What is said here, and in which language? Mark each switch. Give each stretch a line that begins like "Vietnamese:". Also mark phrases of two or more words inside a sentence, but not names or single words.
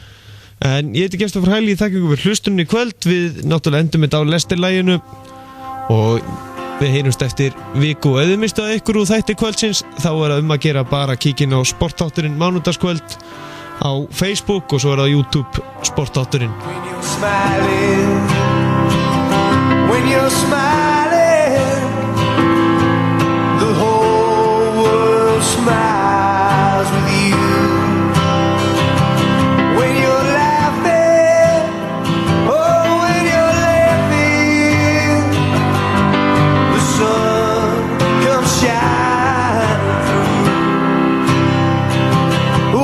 Icelandic: En ég heiti Gestur frá Hæli, þakka ykkur fyrir hlustunni í kvöld, við náttúrulega endum þetta á Leicester-læginu og við heyrumst eftir viku og ef þið mistuð ykkur úr þætti kvöldsins þá er það að gera bara kíkin á sportþátturinn mánudagskvöld á Facebook og svo er það YouTube sportþátturinn.
English: When you're smiling the whole world smiles with you. When you're laughing when you're laughing the sun comes shining through.